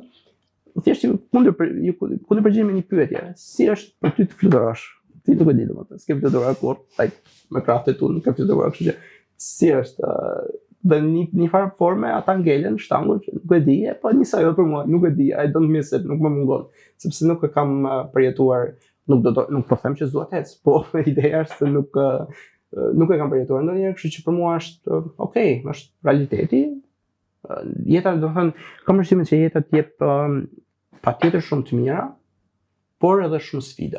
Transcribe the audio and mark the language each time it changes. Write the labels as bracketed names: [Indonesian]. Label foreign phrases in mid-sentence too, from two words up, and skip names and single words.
[Albanian] Thjesht kundër përgjigjem me një pyetje, si është për ty të fluturosh? Ti nuk e di domethënë, s'ke fluturuar kur, me krahët e tu nuk e fluturuar, kështu që si është dhe një farë forme ata ngelen shtangur që nuk e di, po njësoj edhe për mua, nuk e di, [English] I don't miss it, [Albanian] nuk më mungon, sepse nuk e kam përjetuar, nuk po them që s'dua të ec, po ideja është se nuk e kam përjetuar ndonjëherë, kështu që për mua është okay, është realiteti. Jeta, do të thënë, kam përshtimin që jeta të jep patjetër shumë të mira, por edhe shumë sfida.